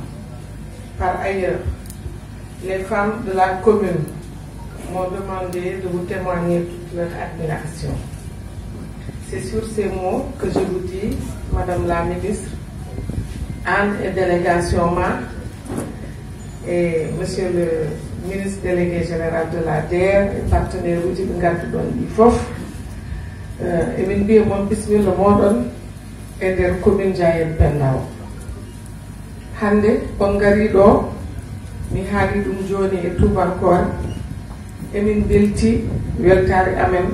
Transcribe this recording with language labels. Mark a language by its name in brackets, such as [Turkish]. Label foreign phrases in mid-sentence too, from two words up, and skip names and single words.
[French] Par ailleurs, les femmes de la commune m'ont demandé de vous témoigner toute leur admiration. C'est sur ces mots que je vous dis, Madame la ministre, Anne et délégation et Monsieur le ministre délégué général de la DER et partenaire [Fula] uji ɓe ngarduɗon ɗi fof emin mbiya moon bisimilla moɗon e nder [French] commune Ndiayène Pendao. [Fula] Hande on ngari ɗo mi haali ɗum joni e tubankore emin belti weltare amen